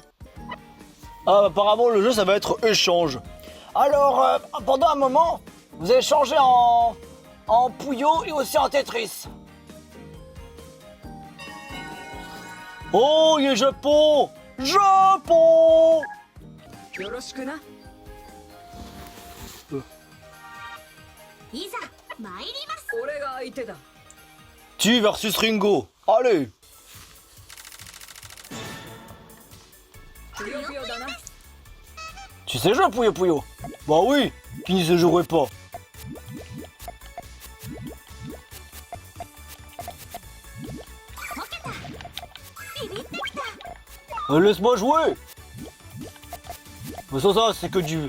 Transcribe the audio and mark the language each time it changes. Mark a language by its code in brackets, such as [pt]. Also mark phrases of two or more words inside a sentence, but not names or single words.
[fr] Ah, apparemment, le jeu, ça va être échange. Alors, pendant un moment, vous allez changer en Puyo et aussi en Tetris. Oh, il y a Japon! Japon! [ja] よろしくな。いざ参ります。俺が相手だ。 [fr] Tu versus Ringo. Allez! [ja] ぷよぷよだな。 [fr] Tu sais jouer, Puyo Puyo? Bah oui, qui ne se jouerait pas? Laisse-moi jouer! Mais ça, c'est que du...